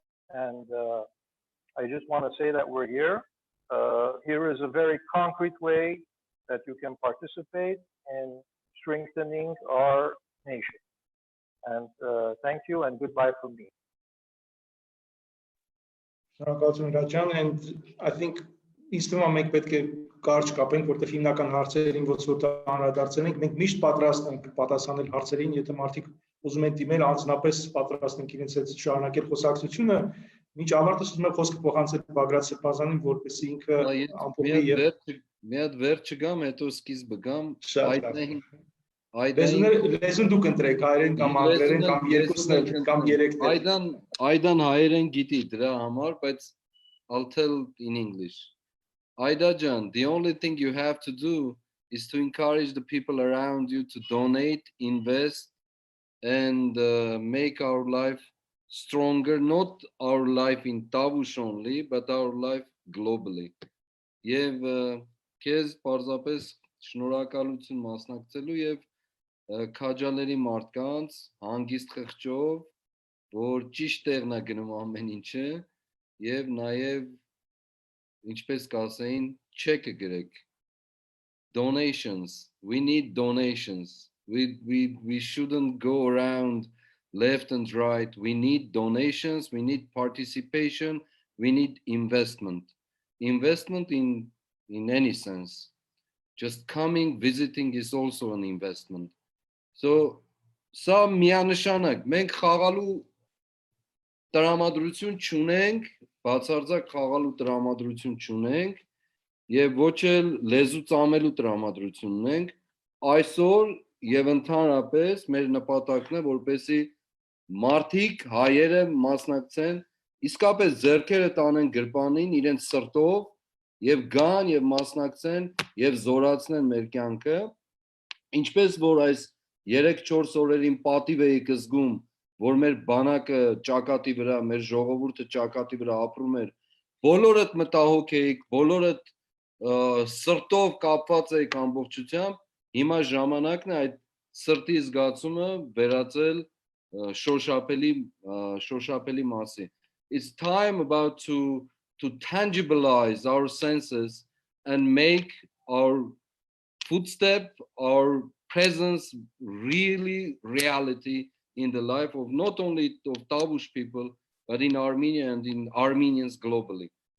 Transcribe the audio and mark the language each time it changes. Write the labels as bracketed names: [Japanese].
[English] And I just want to say that we're here. Here is a very concrete way that you can participate in strengthening our nation. And thank you and goodbye from me. [Armenian] Շնորհակալություն Հրաչյան, [English] and I think [Armenian] ինձ թվում է մենք պետք է կարճ կապենք, որտեղ հիմնական հարցերին ոնց որ անդրադարձել ենք, մենք միշտ պատրաստ ենք պատասխանել հարցերին, եթե մարդիկ ուզում են դիմել, անձնապես պատրաստ ենք իրենց հետ շարունակել խոսակցությունը, մինչ ավարտս ուզում եմ խոսքը փոխանցել Բագրատ Սրբազանին, որպեսզի ինքը ամփոփի եւ մի հատ վերջը գամ, հետո սկիզբը գամ, լեզուն դուք ընտրեք, հայերեն կամ անգլերեն կամ երկուսն էլ կամ երեքն էլ։ Այդան հայերեն գիտի դրա համար, բայց [English] I'll tell in English. Aida Jan, the only thing you have to do is to encourage the people around you to donate, invest, and make our life stronger, not our life in Tavush only, but our life globally. [Armenian] Եվ քեզ պարզապես շնորհակալություն մասնակցելու եւ քաջալերի մարդկանց հանգիստ խղճով, որ ճիշտ տեղն է գնում ամեն ինչը եւ նաեւ ինչպես կասեին check-ը գրեք. [English] Donations. We need donations. We shouldn't go around left and right. We need donations, we need participation, we need investment. Investment in any sense. Just coming, visiting is also an investment. [Armenian] So, սա միանշանակ, մենք խաղալու տրամադրություն չունենք, բացարձակ խաղալու տրամադրություն չունենք, եւ ոչ էլ լեզու ծամելու տրամադրություն ունենք, այսօր եւ ընդհանրապես մեր նպատակն է, որպեսզի մարդիկ հայերը մասնակցեն, իսկապես ձեռքերը տանեն գրպանին իրենց սրտով եւ գան եւ մասնակցեն եւ զորացնեն մեր կյանքը, ինչպես որ այս 3-4 օրերին պատիվ էիք զգում, որ մեր բանակը ճակատի վրա, մեր ժողովուրդը ճակատի վրա ապրում էր, բոլորդ մտահոգ էիք, բոլորդ սրտով կապված էիք ամբողջությամբ, հիմա ժամանակն է այդ սրտի զգացումը վերածել շոշափելի մասի. [English] It's time about to tangibilize our senses and make our footstep, our presence really reality in the life of not only of Tavush people, but in Armenia and in Armenians globally.